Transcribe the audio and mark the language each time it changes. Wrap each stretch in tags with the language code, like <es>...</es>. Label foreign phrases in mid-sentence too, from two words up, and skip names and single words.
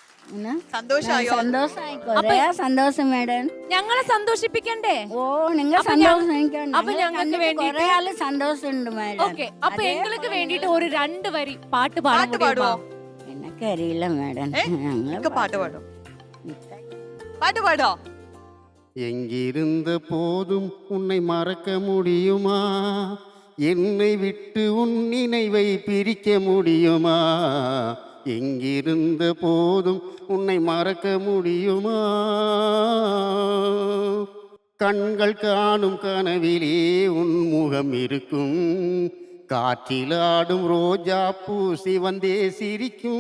<ml>സന്തോഷം മേഡം. ഞങ്ങളെ സന്തോഷിപ്പിക്കണ്ടേ? ഓ, നിങ്ങൾ സന്തോഷം. അപ്പൊ ഞങ്ങൾക്ക് വേണ്ടി സന്തോഷമുണ്ട് മേഡം. ഓക്കെ, അപ്പൊ എங்களுக்கு വേണ്ടിട്ട് ഒരു 2 വരി പാട്ട് പാടുമോ? എനിക്കറിയില്ല മേഡം. പാട്ട് പാടോ? പാട്ട് പാടോ?</ml> <ta>எங்கிருந்த போதும் உன்னை மறக்க முடியுமா? என்னை விட்டு உன் நினைவை பிரிக்க முடியுமா? எங்கிருந்த போதும் உன்னை மறக்க முடியுமா? கண்கள் காணும் கனவிலே உன் முகம் இருக்கும், காற்றிலாடும் ரோஜா பூ சிவந்தே சிரிக்கும்.</ta>